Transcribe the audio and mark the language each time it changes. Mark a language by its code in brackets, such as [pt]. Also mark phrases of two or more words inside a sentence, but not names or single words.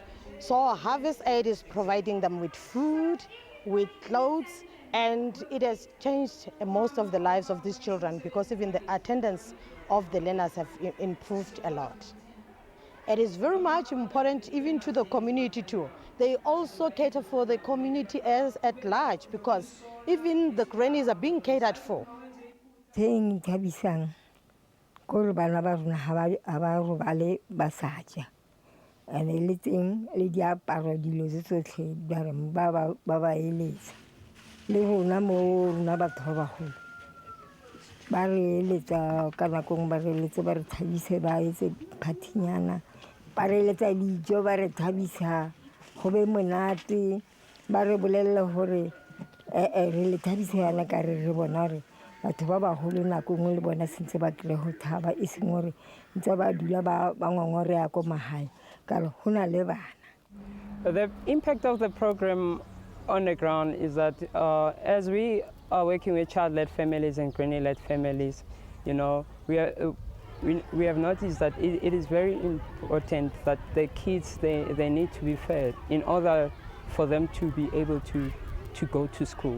[en] So Harvest Aid is providing them with food, with clothes, and it has changed most of the lives of these children because even the attendance of the learners have improved a lot. It is very much important even to the community too. They also cater for the community as at large because even the grannies are being catered for. [st] And ba re letsa dijo ba re thabisa go be monate ba re bolella hore re le thabisa yana ka re bona re batho ba bagolo nako ngwe le bona sentse ba tle go thaba e seng hore ntse ba dula ba ngongore ya ko mahae ka re hona le bana. [en] The impact of the program on the ground is that as we are working with child-led families and granny-led families, we have noticed that it is very important that the kids, they need to be fed in order for them to be able to go to school.